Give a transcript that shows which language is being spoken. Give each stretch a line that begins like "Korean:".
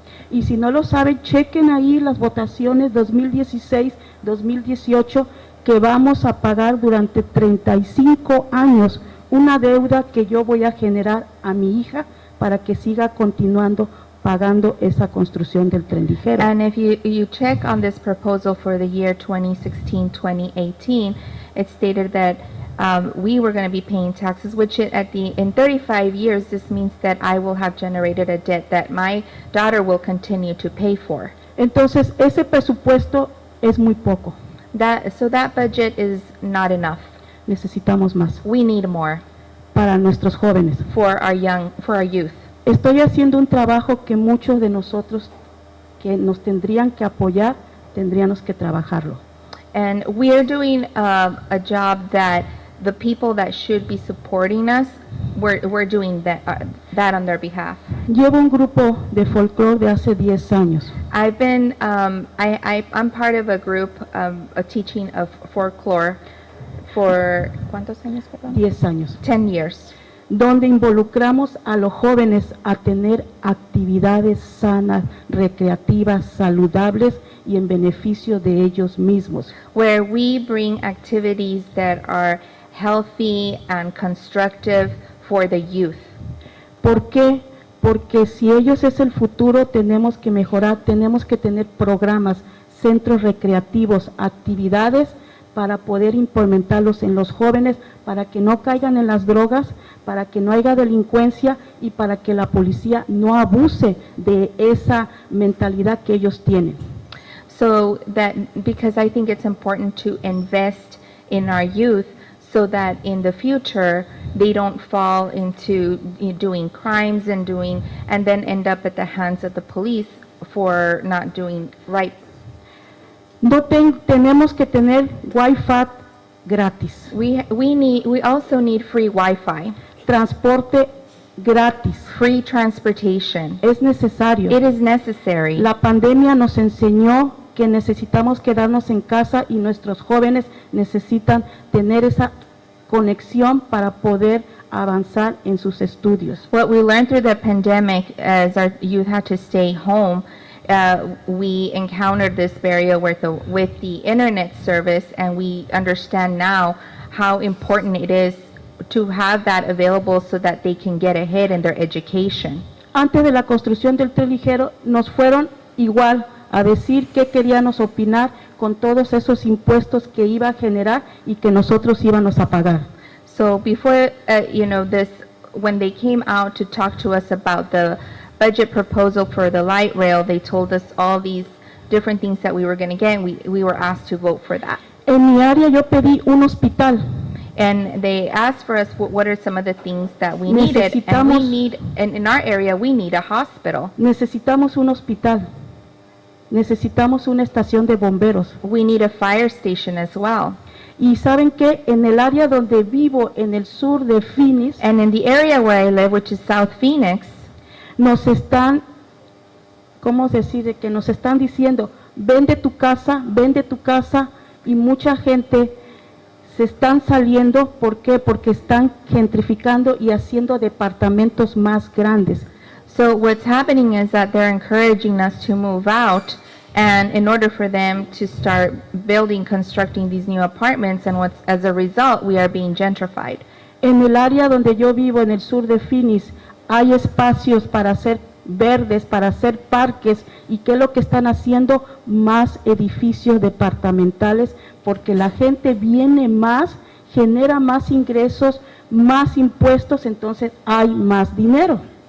Spanish: Y si no lo saben, chequen ahí las votaciones 2016-2018 que vamos a pagar durante 35 años, una deuda que yo voy a generar a mi hija para que siga continuando pagando esa construcción del tren ligero.
English: And if you check on this proposal for the year 2016-2018, it stated that we were going to be paying taxes, which in 35 years, this means that I will have generated a debt that my daughter will continue to pay for.
Spanish: Entonces, ese presupuesto es muy poco.
English: So that budget is not enough.
Spanish: Necesitamos más
English: We need more
Spanish: para nuestros jóvenes.
English: for our youth.
Spanish: Estoy haciendo un trabajo que muchos de nosotros que nos tendrían que apoyar, tendríamos que trabajarlo.
English: And we are doing a job that the people that should be supporting us, we're doing that on their behalf.
Spanish: Llevo un grupo de folclore de hace 10 años.
English: I've been, I'm part of a group, a teaching of folklore for,
Spanish: ¿cuántos años, perdón? 10 años,
English: 10 years.
Spanish: donde involucramos a los jóvenes a tener actividades sanas, recreativas, saludables y en beneficio de ellos mismos.
English: Where we bring activities that are healthy and constructive for the youth.
Spanish: ¿Por qué? Porque si ellos es el futuro, tenemos que mejorar, tenemos que tener programas, centros recreativos, actividades para poder implementarlos en los jóvenes, para que no caigan en las drogas, para que no haya delincuencia y para que la policía no abuse de esa mentalidad que ellos tienen.
English: So that, because I think it's important to invest in our youth so that in the future they don't fall into doing crimes and then end up at the hands of the police for not doing right.
Spanish: Tenemos que tener Wi-Fi gratis,
English: We also need free Wi-Fi,
Spanish: transporte gratis,
English: free transportation.
Spanish: es necesario.
English: It is necessary.
Spanish: La pandemia nos enseñó que necesitamos quedarnos en casa y nuestros jóvenes necesitan tener esa conexión para poder avanzar en sus estudios.
English: What we learned through the pandemic as our youth had to stay home, we encountered this barrier with the internet service, and we understand now how important it is to have that available so that they can get ahead in their education.
Spanish: Antes de la construcción del tren ligero nos fueron igual a decir qué queríamos opinar con todos esos impuestos que iba a generar y que nosotros íbamos a pagar.
English: So before, when they came out to talk to us about the budget proposal for the light rail, they told us all these different things that we were going to get, and we were asked to vote for that.
Spanish: En mi área yo pedí un hospital.
English: And they asked for us what are some of the things that we needed, and in our area we need a hospital.
Spanish: Necesitamos un hospital. Necesitamos una estación de bomberos.
English: We need a fire station as well.
Spanish: Y saben que en el área donde vivo, en el sur de Phoenix,
English: And in the area where I live, which is South Phoenix,
Spanish: nos están, ¿cómo decir? Que nos están diciendo, vende tu casa, y mucha gente se están saliendo. ¿Por qué? Porque están gentrificando y haciendo departamentos más grandes.
English: so what's happening is that they're encouraging us to move out, and in order for them to start constructing these new apartments, and as a result, we are being gentrified.
Spanish: En el área donde yo vivo, en el sur de Phoenix, hay espacios para hacer verdes, para hacer parques, y ¿qué es lo que están haciendo? Más edificios departamentales, porque la gente viene más, genera más ingresos, más impuestos, entonces hay más dinero.